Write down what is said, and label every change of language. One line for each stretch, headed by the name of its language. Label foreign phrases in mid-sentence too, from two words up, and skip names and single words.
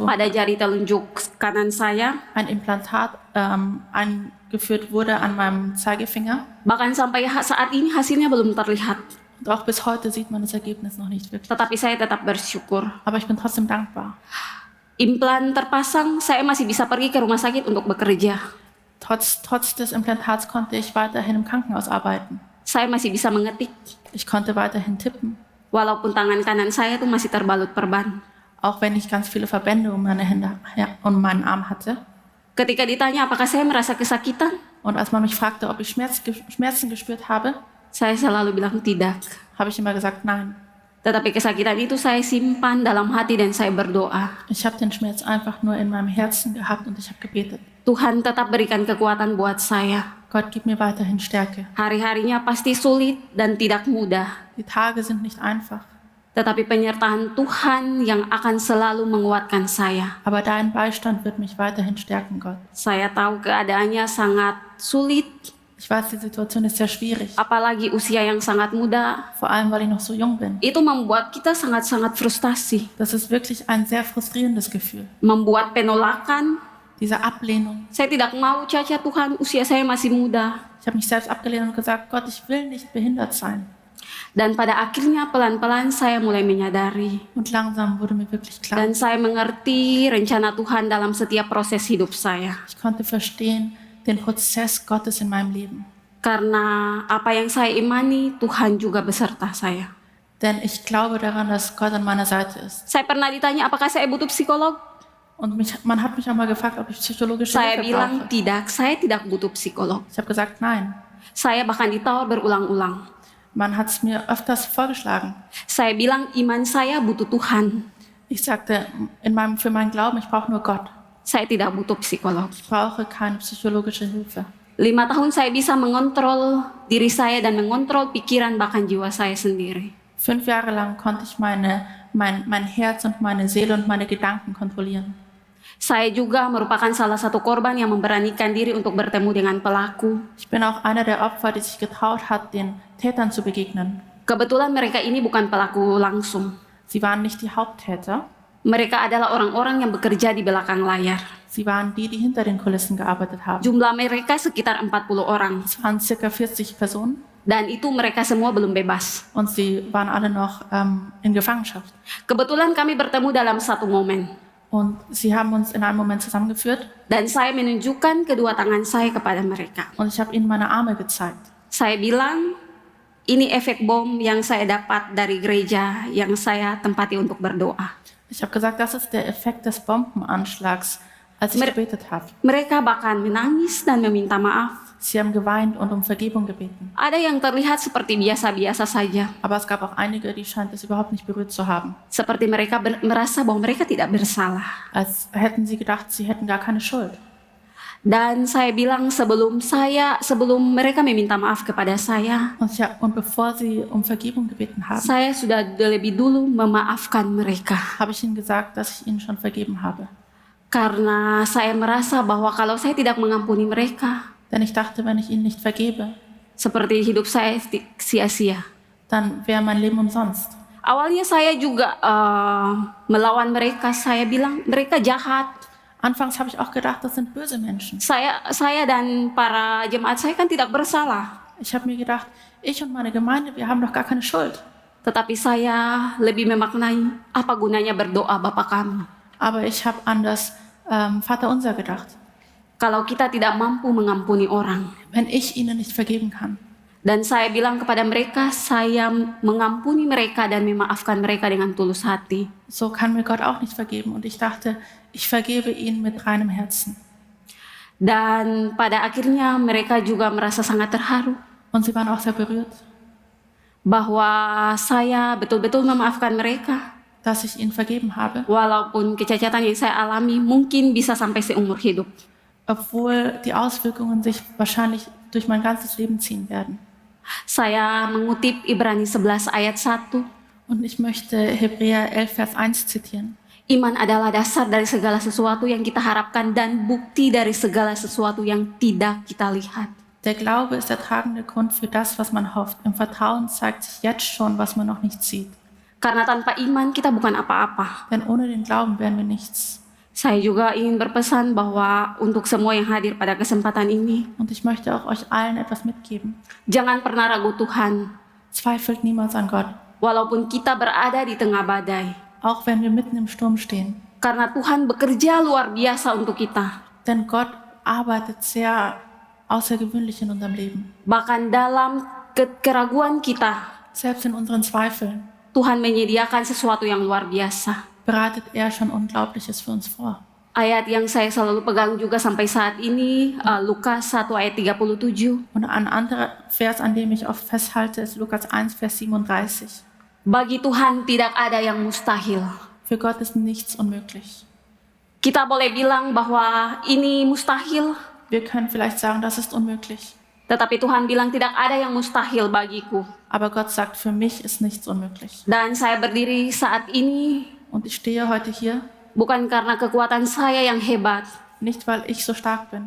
Indonesian: pada jari telunjuk kanan saya.
German: ein Implantat eingeführt wurde an meinem Zeigefinger.
Indonesian: Bahkan sampai saat ini hasilnya belum terlihat.
German: Und auch bis heute sieht man das Ergebnis noch nicht wirklich.
Indonesian: Tetapi saya tetap bersyukur.
German: Aber ich bin trotzdem dankbar.
Indonesian: Implan terpasang, saya masih bisa pergi ke rumah sakit untuk bekerja.
German: Trotz des Implantats konnte ich weiterhin im Krankenhaus arbeiten.
Indonesian: Saya masih bisa mengetik,
German: Ich konnte weiterhin tippen,
Indonesian: walaupun tangan kanan saya tuh masih terbalut perban.
German: auch wenn ich ganz viele Verbände um meine Hände und meinen Arm hatte.
Indonesian: Ketika ditanya apakah saya merasa kesakitan,
German: Und als man mich fragte, ob ich Schmerzen gespürt habe,
Indonesian: saya selalu bilang tidak.
German: habe ich immer gesagt, nein.
Indonesian: Tetapi kesakitan itu saya simpan dalam hati dan saya berdoa.
German: Ich habe den Schmerz einfach nur in meinem Herzen gehabt und ich habe gebetet.
Indonesian: Tuhan tetap berikan kekuatan buat saya.
German: Gott, gib mir weiterhin Stärke.
Indonesian: Hari-harinya pasti sulit dan tidak mudah.
German: Die Tage sind nicht einfach,
Indonesian: Tetapi penyertaan Tuhan yang akan selalu menguatkan saya.
German: aber dein Beistand wird mich weiterhin stärken, Gott.
Indonesian: Saya tahu keadaannya sangat sulit,
German: Ich weiß, die Situation ist sehr schwierig,
Indonesian: apalagi usia yang sangat muda.
German: vor allem, weil ich noch so jung bin.
Indonesian: Itu membuat kita sangat-sangat frustasi.
German: Das ist wirklich ein sehr frustrierendes Gefühl.
Indonesian: Membuat penolakan.
German: Diese Ablehnung.
Indonesian: Saya tidak mau, Caca, Tuhan, usia saya masih muda.
German: Ich habe mich selbst abgelehnt und gesagt, Gott, ich will nicht behindert sein.
Indonesian: Dan pada akhirnya pelan-pelan saya mulai menyadari.
German: Und langsam wurde mir wirklich klar,
Indonesian: Dan saya mengerti rencana Tuhan dalam setiap proses hidup saya.
German: ich konnte verstehen den Prozess Gottes in meinem Leben.
Indonesian: Karena apa yang saya imani, Tuhan juga beserta saya.
German: Denn ich glaube daran, dass Gott an meiner Seite ist.
Indonesian: Saya pernah ditanya apakah saya butuh psikolog.
German: Und man hat mich auch mal gefragt, ob ich psychologische
Indonesian: Saya
German: Hilfe
Indonesian: bilang
German: brauche.
Indonesian: tidak, saya tidak butuh psikolog.
German: Ich habe gesagt, nein.
Indonesian: Saya bahkan ditawar berulang-ulang.
German: Man hat es mir öfters vorgeschlagen.
Indonesian: Saya bilang iman saya butuh Tuhan.
German: Ich sagte, für meinen Glauben, ich brauche nur Gott.
Indonesian: Saya tidak butuh psikolog.
German: Ich brauche keine psychologische Hilfe.
Indonesian: 5 tahun saya bisa mengontrol diri saya dan mengontrol pikiran bahkan jiwa saya sendiri.
German: 5 Jahre lang konnte ich mein Herz und meine Seele und meine Gedanken kontrollieren.
Indonesian: Saya juga merupakan salah satu korban yang memberanikan diri untuk bertemu dengan pelaku.
German: Ich bin auch einer der Opfer, die sich getraut hat, den Tätern zu begegnen.
Indonesian: Kebetulan mereka ini bukan pelaku langsung.
German: Sie waren nicht die Haupttäter,
Indonesian: Mereka adalah orang-orang yang bekerja di belakang layar.
German: sie waren die, die hinter den Kulissen gearbeitet haben.
Indonesian: Jumlah mereka sekitar 40 orang.
German: Es waren ca. 40 Personen
Indonesian: Dan itu mereka semua belum bebas.
German: und sie waren alle noch in Gefangenschaft.
Indonesian: Kebetulan kami bertemu dalam satu momen.
German: Und sie haben uns in einem Moment zusammengeführt
Indonesian: Dan saya menunjukkan kedua tangan saya kepada mereka.
German: und ich habe ihnen meine Arme gezeigt.
Indonesian: Saya bilang, ini efek bom yang saya dapat dari gereja yang saya tempati untuk berdoa.
German: Ich habe gesagt, das ist der Effekt des Bombenanschlags, als ich gebetet habe.
Indonesian: Mereka bahkan menangis dan meminta maaf.
German: Sie haben geweint und um Vergebung gebeten.
Indonesian: Ada yang terlihat seperti biasa-biasa saja.
German: Aber es gab auch einige, die scheint es überhaupt nicht berührt zu haben.
Indonesian: Seperti mereka merasa bahwa mereka tidak bersalah.
German: Als hätten sie gedacht, sie hätten gar keine Schuld.
Indonesian: Dan saya bilang sebelum mereka meminta maaf kepada saya,
German: Und bevor sie um Vergebung gebeten haben,
Indonesian: saya sudah lebih dulu memaafkan mereka.
German: habe ich ihnen gesagt, dass ich ihnen schon vergeben habe.
Indonesian: Karena saya merasa bahwa kalau saya tidak mengampuni mereka,
German: Denn ich dachte, wenn ich ihnen nicht vergebe,
Indonesian: seperti hidup saya sia-sia.
German: dann wäre mein Leben umsonst.
Indonesian: Awalnya saya juga melawan mereka. Saya bilang mereka jahat.
German: Anfangs habe ich auch gedacht, das sind böse Menschen.
Indonesian: Saya dan para jemaat saya kan tidak bersalah.
German: Ich habe mir gedacht, ich und meine Gemeinde, wir haben doch gar keine Schuld.
Indonesian: Tetapi saya lebih memaknai apa gunanya berdoa Bapa kami.
German: Aber ich habe an das Vaterunser gedacht.
Indonesian: Kalau kita tidak mampu mengampuni orang.
German: Wenn ich ihnen nicht vergeben kann.
Indonesian: Dan saya bilang kepada mereka, saya mengampuni mereka dan memaafkan mereka dengan tulus hati.
German: So kann mir Gott auch nicht vergeben. Und ich dachte, ich vergebe ihnen mit reinem Herzen.
Indonesian: Dan pada akhirnya mereka juga merasa sangat terharu.
German: Und sie waren auch sehr berührt,
Indonesian: Bahwa saya betul-betul memaafkan mereka.
German: dass ich ihnen vergeben habe.
Indonesian: Walaupun kecacatan yang saya alami mungkin bisa sampai seumur hidup.
German: Obwohl die Auswirkungen sich wahrscheinlich durch mein ganzes Leben ziehen werden.
Indonesian: Saya mengutip Ibrani 11 ayat 1.
German: Und ich möchte Hebräer 11, Vers 1 zitieren.
Indonesian: Iman adalah dasar dari segala sesuatu yang kita harapkan dan bukti dari segala sesuatu yang tidak kita lihat.
German: Der Glaube ist der tragende Grund für das, was man hofft. Im Vertrauen zeigt sich jetzt schon, was man noch nicht sieht.
Indonesian: Karena tanpa iman kita bukan apa-apa.
German: Denn ohne den Glauben wären wir nichts.
Indonesian: Saya juga ingin berpesan bahwa untuk semua yang hadir pada kesempatan ini,
German: Und ich möchte auch euch allen etwas mitgeben.
Indonesian: jangan pernah ragu Tuhan.
German: Zweifelt niemals an Gott,
Indonesian: Walaupun kita berada di tengah badai.
German: auch wenn wir mitten im Sturm stehen.
Indonesian: Karena Tuhan bekerja luar biasa untuk kita.
German: Denn Gott arbeitet sehr außergewöhnlich in unserem Leben.
Indonesian: Bahkan dalam keraguan kita,
German: Selbst in unseren Zweifeln
Indonesian: Tuhan menyediakan sesuatu yang luar biasa.
German: bereitet er schon Unglaubliches für uns vor.
Indonesian: Ayat yang saya selalu pegang juga sampai saat ini, Lukas 1 ayat 37.
German: Und ein anderer Vers, an dem ich oft festhalte, ist Lukas 1, Vers 37.
Indonesian: Bagi Tuhan tidak ada yang mustahil.
German: Für Gott ist nichts unmöglich.
Indonesian: Kita boleh bilang bahwa ini mustahil,
German: Wir können vielleicht sagen, das ist unmöglich.
Indonesian: tetapi Tuhan bilang tidak ada yang mustahil bagiku.
German: Aber Gott sagt, für mich ist nichts unmöglich.
Indonesian: Dan saya berdiri saat ini
German: Und ich stehe heute hier,
Indonesian: bukan karena kekuatan saya yang hebat,
German: nicht weil ich so stark bin,